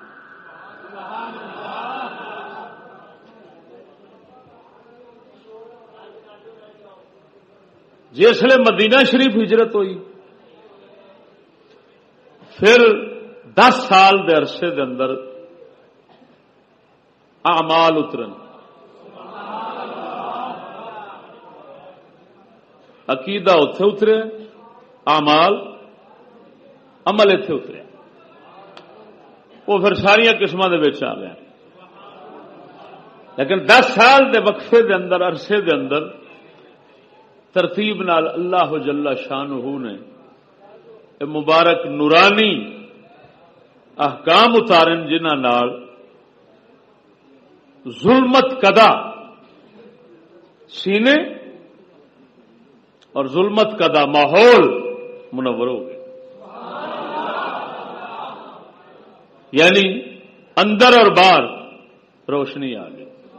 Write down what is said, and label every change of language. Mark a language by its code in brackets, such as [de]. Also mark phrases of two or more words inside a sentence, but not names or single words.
[pa] جسے مدینہ شریف ہجرت ہوئی پھر 10 سال دے عرصے دے اندر اعمال اترن. عقیدہ اتے اترے، اعمال عمل اتے اترے، وہ پھر ساری قسم دے وچ آ گیا. لیکن 10 سال دے وقفے دے اندر عرصے دے اندر ترتیب نال اللہ جل شانہ نے مبارک نورانی احکام اتارن جنہاں نال ظلمت کدا سینے اور ظلمت کدا ماحول منور ہو گئے. [ur] یعنی اندر اور باہر روشنی آ گئی.